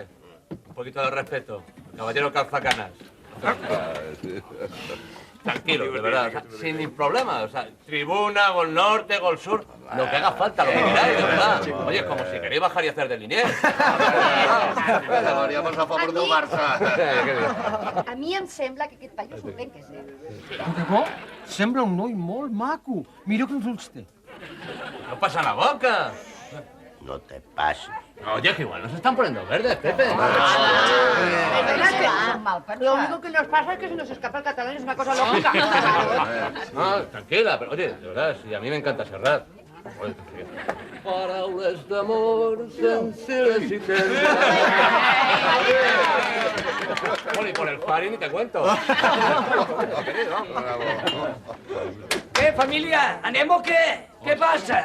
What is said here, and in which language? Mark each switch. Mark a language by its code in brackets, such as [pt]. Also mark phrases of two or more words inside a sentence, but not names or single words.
[es] Un poquito de respeto. Caballero calzacanas. Tranquilo, de verdad, o sea, sin problema. O sea, tribuna, gol norte, gol sur, lo que haga falta, lo que queráis, de verdad. Oye, como si queréis bajar y hacer de Liniers. Llamaríamos a favor del Barça. [ca] A mi em sembla que aquest paio s'ho pren, que sé. De bo? Sembla un noi molt maco. Mira quins ulls té. [es] No pasa la boca. No te pases. Oye, que igual nos están poniendo verdes, Pepe. Lo único que nos pasa es que se nos escapa el catalán, es una cosa lógica. No, tranquila, pero oye, de verdad, sí, a mí me encanta Serrat. Joder, paraules d'amor sencillas y tendres. Bueno, y por el Fari ni te cuento. ¿Qué, familia? ¿Anem o qué? ¿Qué pasa?